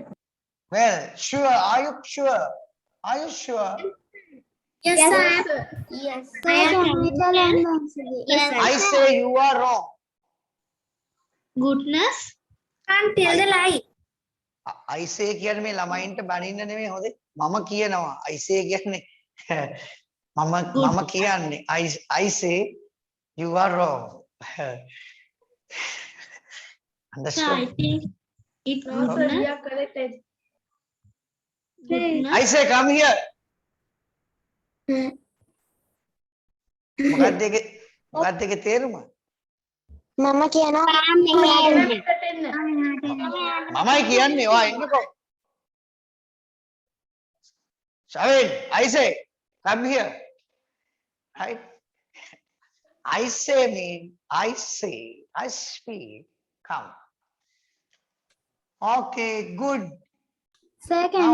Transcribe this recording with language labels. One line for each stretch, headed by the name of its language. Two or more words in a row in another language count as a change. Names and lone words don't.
English: Well. Sure. Are you sure? Are you sure? Yes, yes, sir. sir. Yes, sir. Can I tell the answer? Yes, I say you are wrong. Goodness. Can't tell the lie. I say
Sinhala: කියන්නේ මේ ළමයින්ට බනින්න නෙමෙයි හොඳේ. මම කියනවා.
English: I say
Sinhala: කියන්නේ මම කියන්නේ
English: I say you are wrong. Sir, I Understood? think it No, sir. We goodness. are correct. Goodness. I say come here.
Sinhala: මොකක්ද ඒකේ තේරුම? මම කියනවා මමයි කියන්නේ ඔයා එන්නකෝ.
English: Shavin, I say come here. Right? I say mean I say, I speak, come. Okay, good. Sir, can